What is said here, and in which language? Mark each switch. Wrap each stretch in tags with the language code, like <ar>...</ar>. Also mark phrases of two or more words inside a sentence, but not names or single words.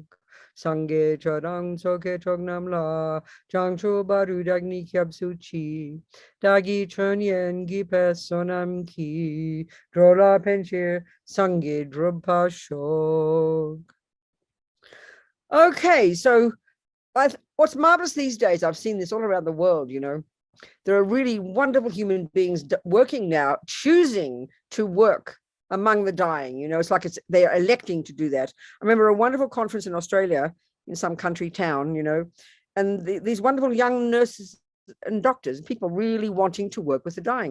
<bo>སངས་རྒྱས་ཆོས་དང་ཚོགས་ཀྱི་མཆོག་རྣམས་ལ། བྱང་ཆུབ་བར་དུ་བདག་ནི་སྐྱབས་སུ་མཆི། བདག་གིས་ཆོས་ཉན་བགྱིས་པའི་བསོད་ནམས་ཀྱིས། འགྲོ་ལ་ཕན་ཕྱིར་སངས་རྒྱས་འགྲུབ་པར་ཤོག.</bo> <en>Okay, so what's marvelous these days, I've seen this all around the world, you know, there are really wonderful human beings working now, choosing to work among the dying. You know, it's like they're electing to do that. I remember a wonderful conference in Australia in some country town, you know, and these wonderful young nurses and doctors, people really wanting to work with the dying.</en>